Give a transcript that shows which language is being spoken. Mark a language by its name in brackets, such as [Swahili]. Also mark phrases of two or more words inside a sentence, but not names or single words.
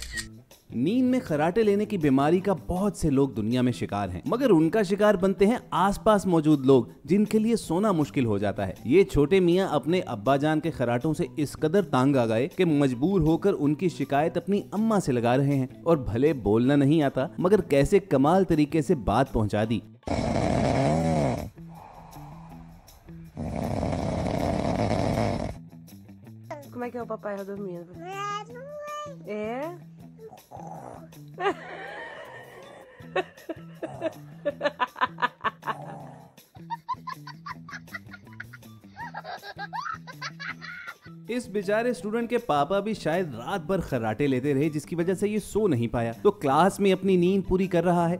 [Hindi] नींद में खर्राटे लेने की बीमारी का बहुत से लोग दुनिया में शिकार हैं, मगर उनका शिकार बनते हैं आसपास मौजूद लोग जिनके लिए सोना मुश्किल हो जाता है। ये छोटे मियाँ अपने अब्बा जान के खर्राटों से इस कदर तंग आ गए कि मजबूर होकर उनकी शिकायत अपनी अम्मा से लगा रहे हैं। और भले बोलना नहीं आता, मगर कैसे कमाल तरीके से बात पहुंचा दी। [Portuguese] Como é que é o papai dormindo? É? [Hindi] इस बेचारे स्टूडेंट के पापा भी शायद रात भर खर्राटे लेते रहे, जिसकी वजह से ये सो नहीं पाया, तो क्लास में अपनी नींद पूरी कर रहा है।